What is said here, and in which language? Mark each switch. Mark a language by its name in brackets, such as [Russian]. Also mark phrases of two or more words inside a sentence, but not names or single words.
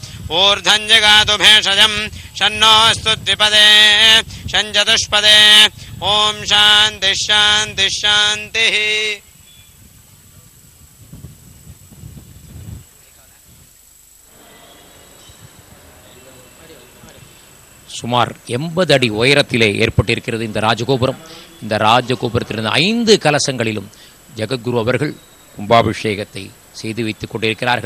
[Sanskrit] ऊर्ध्वं जगातु भेषजं शन्नोऽस्तु द्विपदे शञ्चतुष्पदे ओम शांति शांति शांति। [Tamil] சுமார் 80 அடி உயரத்திலே ஏற்பட்டிருக்கிறது இந்த ராஜகோபுரம். இந்த ராஜகோபுரத்திலிருந்து 5 கலசங்களிலும் ஜெகத்குரு அவர்கள் கும்பாபிஷேகத்தை செய்து வைத்துக் கொண்டிருக்கிறார்கள்.